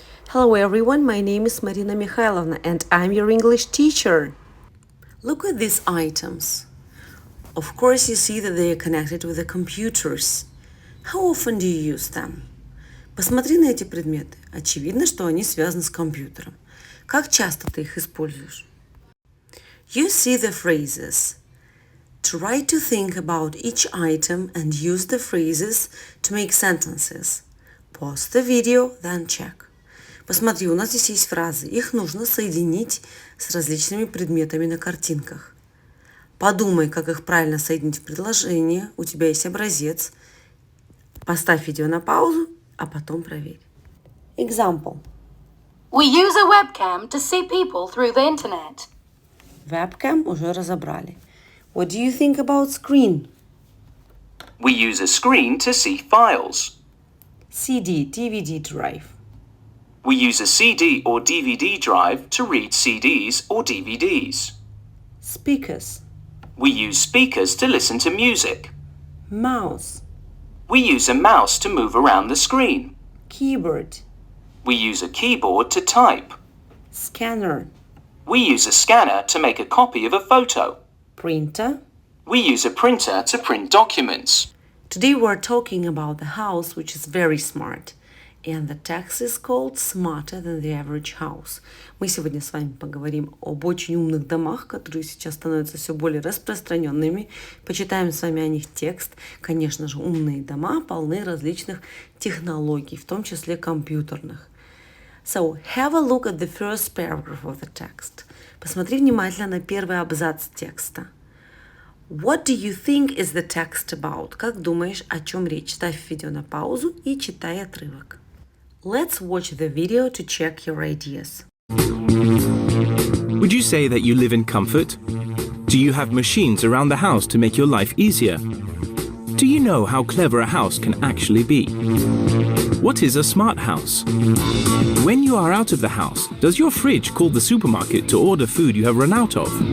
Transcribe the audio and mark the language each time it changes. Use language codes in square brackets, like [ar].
[en] Hello everyone, my name is Marina Mikhailovna and I'm your English teacher. Look at these items. Of course you see that they are connected with the computers. How often do you use them? [ru] Посмотри на эти предметы. Очевидно, что они связаны с компьютером. Как часто ты их используешь? [en] You see the phrases. Try to think about each item and use the phrases to make sentences. Pause the video, then check. [ru] Посмотри, у нас здесь есть фразы. Их нужно соединить с различными предметами на картинках. Подумай, как их правильно соединить в предложение. У тебя есть образец. Поставь видео на паузу, а потом проверь. [en] Example. We use a webcam to see people through the internet. [ru] Webcam уже разобрали. [en] What do you think about screen? We use a screen to see files. CD, DVD drive. We use a CD or DVD drive to read CDs or DVDs. Speakers. We use speakers to listen to music. Mouse. We use a mouse to move around the screen. Keyboard. We use a keyboard to type. Scanner. We use a scanner to make a copy of a photo. Printer. We use a printer to print documents. Today we're talking about the house which is very smart. And the text is called Smarter Than the Average House. [ru] Мы сегодня с вами поговорим об очень умных домах, которые сейчас становятся все более распространенными. Почитаем с вами о них текст. Конечно же, умные дома полны различных технологий, в том числе компьютерных. [en] So, have a look at the first paragraph of the text. [ru] Посмотри внимательно на первый абзац текста. [en] What do you think is the text about? [ru] Как думаешь, о чем речь? Ставь видео на паузу и читай отрывок. [en] Let's watch the video to check your ideas. Would you say that you live in comfort? Do you have machines around the house to make your life easier? Do you know how clever a house can actually be? What is a smart house? When you are out of the house, does your fridge call the supermarket to order food you have run out of?